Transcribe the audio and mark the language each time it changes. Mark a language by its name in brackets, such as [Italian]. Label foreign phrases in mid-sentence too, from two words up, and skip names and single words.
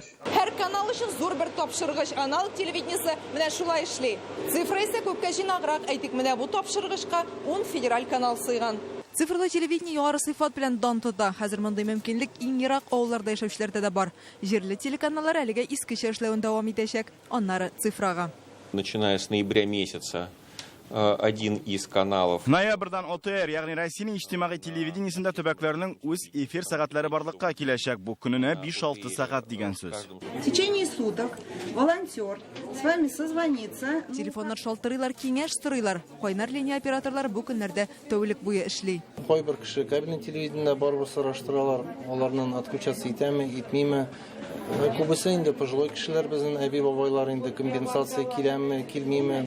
[Tatar] Һәр канал өчен зур бер тапшыргыч аналог телевидениесе менә шулай эшли. Цифра исә күпкә җинаграк. Әйтик, менә бу тапшыргычка 10 федераль канал сыйган. Цифрлы телевидение югары сыйфат белән дан тота. Хәзер мондый мөмкинлек иң ерак авылларда яшәүчеләрдә дә бар. Җирле телеканаллар әлегә искечә эшләвен дәвам итәчәк. Аннары цифрага. [Russian] Начиная с ноября месяца один из каналов. [Tatar] Ноябрьдан ОТР, ягъни Россиянең иҗтимагый телевидениесендә төбәкләрнең үз эфир сәгатьләре барлыкка киләчәк. Бу көненә 5-6 сәгать дигән сүз. [Russian] В течение суток волонтер с вами созвонится. [Tatar] Телефоннар шалтырыйлар, киңәш сорыйлар. Кайнар линия операторлары бу көннәрдә тәүлек буе эшли. Кайбер кеше кабельный телевидениедә барып сораштыралар. Аларның отключаться итәме, итмиме? Күбесе инде пожилой кешеләр безнең әби бабайлар инде компенсация киләме, килмиме?